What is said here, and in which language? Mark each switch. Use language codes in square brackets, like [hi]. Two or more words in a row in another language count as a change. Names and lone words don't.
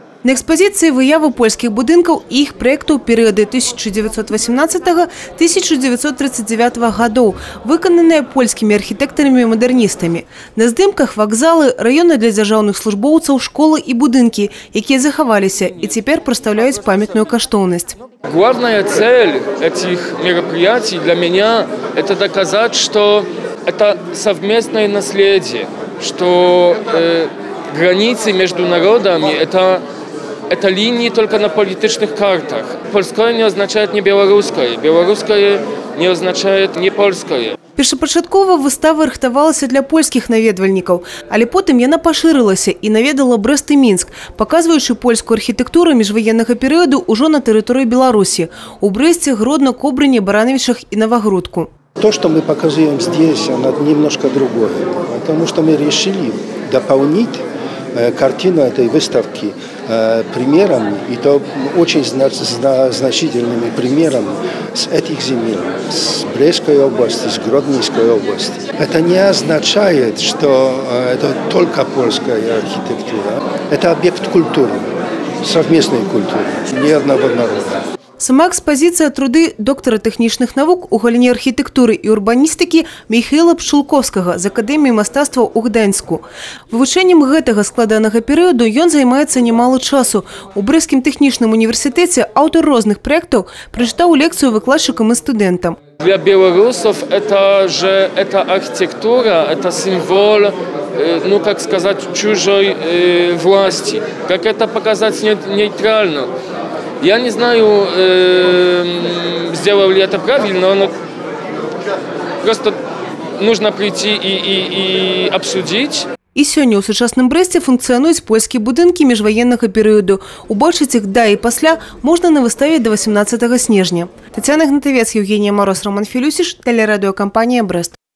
[be] На экспозиции выявы польских будынкаў і іх проектаў перыяды 1918-1939 годов, выкананыя польскімі архітэктарамі і мадэрністамі. На здымках вакзалы, раёны для дзяржаўных службоўцаў, школы і будынкі, якія захаваліся і цяпер прадстаўляюць памятную каштоўнасць. [ru] Главная цель этих мероприятий для меня – это доказать, что это совместное наследие, что границы между народами – это линии только на политических картах. Польское не означает не белорусское, белорусское не означает не польское. [be] Першапачаткова выстава рыхтавалася для польскіх наведвальнікаў, але потым яна пашырылася і наведала Брэст і Мінск, паказваючы польскую архітэктуру міжваеннага перыяду ўжо на тэрыторыі Беларусі – у Брэсце, Гродно, Кобрыне, Барановичах и Новогрудку. [ru] То, что мы показываем здесь, оно немножко другое, потому что мы решили дополнить картину этой выставки примерами, и то очень значительными примерами с этих земель, с Брестской области, с Гродненской области. Это не означает, что это только польская архитектура. Это объект культуры, совместной культуры, ни одного народа. [be] Сама экспозиция труды доктора тэхнічных навук у галіне архітэктуры і урбаністыкі Міхаіла Пчулковскага з Акадэміі мастацтваў у Гданьску. Вывучэннем гэтага складанага перыяду ён займаецца немало часу. У Брэсцкім тэхнічным універсітэце аўтар розных праектаў прачытаў лекцыю выкладчыкам і студэнтам. [ru] Для белорусов это архитектура, это символ, ну как сказать, чужой власти. Как это показать нейтрально? Я не знаю, сделал ли это правильно, но просто нужно прийти и обсудить. [be] І сёння ў сучасным Брэсце функцыянуюць польскія будынкі міжваеннага перыяду. Убачыць іх да і пасля можна на выставе до 18 снежня. [ru] Тетяна Гнатавец, Евгения Мороз, Роман Филюсиш, телерадиокомпания «Брест».